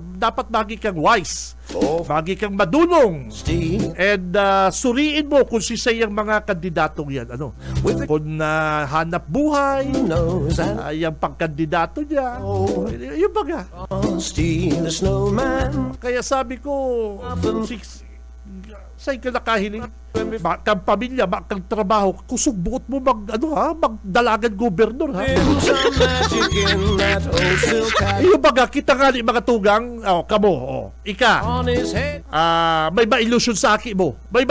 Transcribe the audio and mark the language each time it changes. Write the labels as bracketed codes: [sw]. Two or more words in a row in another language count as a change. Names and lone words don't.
[bik] Dapat magi kang wise, magi kang madunong, and suriin mo kung sisayang mga kandidatong yan, kung hanap buhay, yung pagkandidato niya, yung baga. Kaya sabi ko, sa'yo ka nakahiling, kang pamilya, kang trabaho, kusog buot mo magdalagan gobernador, ha? Yung baga, kita nga ni mga tugang, kamo, ika, may ba-illusion sa aki mo?